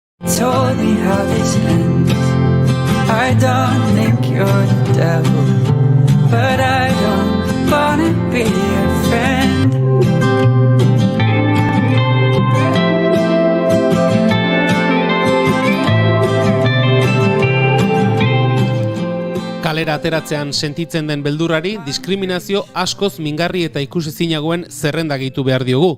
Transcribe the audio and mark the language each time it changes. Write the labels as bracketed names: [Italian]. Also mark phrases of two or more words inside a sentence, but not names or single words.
[English] told me how this ends. I don't think you're the devil, but I don't wanna be your friend. [Basque] Kalera ateratzean sentitzen den beldurrari diskriminazio askoz mingarri eta ikusezinagoen zerrenda gehitu behar diogu.